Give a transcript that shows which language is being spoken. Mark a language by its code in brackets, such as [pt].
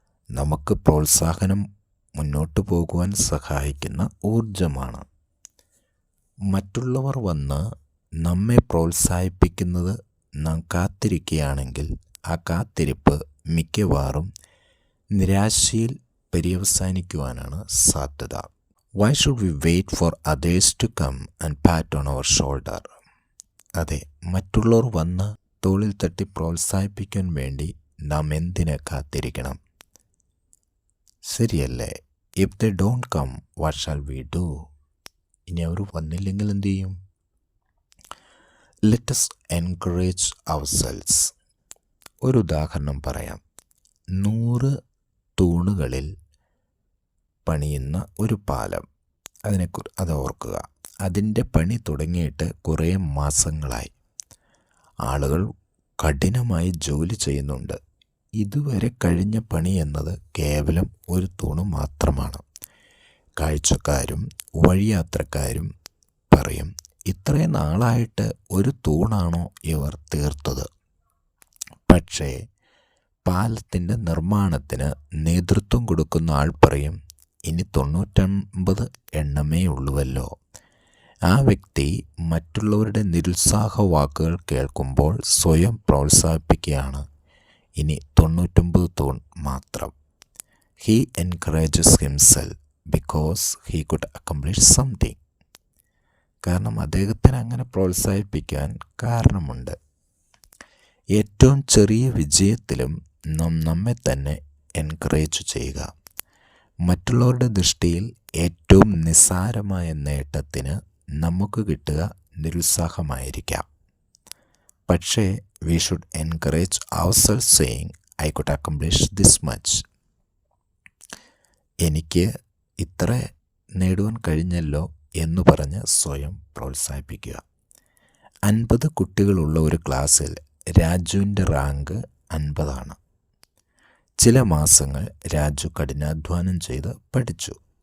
[ml] നമുക്ക് പ്രോത്സാഹനം മുന്നോട്ട് പോകുവാൻ സഹായിക്കുന്ന ഊർജമാണ്. മറ്റുള്ളവർ വന്ന് നമ്മെ പ്രോത്സാഹിപ്പിക്കുന്നത് നാം കാത്തിരിക്കുകയാണെങ്കിൽ ആ കാത്തിരിപ്പ് മിക്കവാറും നിരാശയിൽ പര്യവസാനിക്കുവാനാണ് സാധ്യത. [en] Why should we wait for others to come and pat on our shoulder? [ml] അതെ, മറ്റുള്ളവർ വന്ന് തോളിൽ തട്ടി പ്രോത്സാഹിപ്പിക്കാൻ വേണ്ടി നാം എന്തിന് കാത്തിരിക്കണം? ശരിയല്ലേ? [en] If they don't come, what shall we do? [ml] ഇനി അവർ വന്നില്ലെങ്കിൽ എന്തു ചെയ്യും? [en] Let us encourage ourselves. [ml] ഒരു ഉദാഹരണം പറയാം. 100 തൂണുകളിൽ പണിയുന്ന ഒരു പാലം, അത് ഓർക്കുക. അതിൻ്റെ പണി തുടങ്ങിയിട്ട് കുറേ മാസങ്ങളായി. ആളുകൾ കഠിനമായി ജോലി ചെയ്യുന്നുണ്ട്. ഇതുവരെ കഴിഞ്ഞ പണി എന്നത് കേവലം ഒരു തൂണ് മാത്രമാണ്. കാഴ്ചക്കാരും വഴിയാത്രക്കാരും പറയും, ഇത്രയും നാളായിട്ട് ഒരു തൂണാണോ ഇവർ തീർത്തത്? പക്ഷേ പാലത്തിൻ്റെ നിർമ്മാണത്തിന് നേതൃത്വം കൊടുക്കുന്ന ആൾ പറയും, ഇനി 99 എണ്ണമേ ഉള്ളുവല്ലോ. ആ വ്യക്തി മറ്റുള്ളവരുടെ നിരുത്സാഹ വാക്കുകൾ കേൾക്കുമ്പോൾ സ്വയം പ്രോത്സാഹിപ്പിക്കുകയാണ്, ഇനി 99 തൂൺ മാത്രം. [en] He encourages himself because he could accomplish something. [ml] കാരണം അദ്ദേഹത്തിന് അങ്ങനെ പ്രോത്സാഹിപ്പിക്കാൻ കാരണമുണ്ട്. ഏറ്റവും ചെറിയ വിജയത്തിലും നാം നമ്മെ തന്നെ എൻകറേജ് ചെയ്യുക. മറ്റുള്ളവരുടെ ദൃഷ്ടിയിൽ ഏറ്റവും നിസ്സാരമായ നേട്ടത്തിന് നമുക്ക് കിട്ടുക നിരുത്സാഹമായിരിക്കാം. പക്ഷേ [en] we should encourage ourselves saying, I could accomplish this much. [ml] എനിക്ക് ഇത്ര നേടുവാൻ കഴിഞ്ഞല്ലോ എന്ന് പറഞ്ഞ് സ്വയം പ്രോത്സാഹിപ്പിക്കുക. 50 കുട്ടികളുള്ള ഒരു ക്ലാസ്സിൽ രാജുവിൻ്റെ റാങ്ക് 50 ചില മാസങ്ങൾ രാജു കഠിനാധ്വാനം ചെയ്ത് പഠിച്ചു.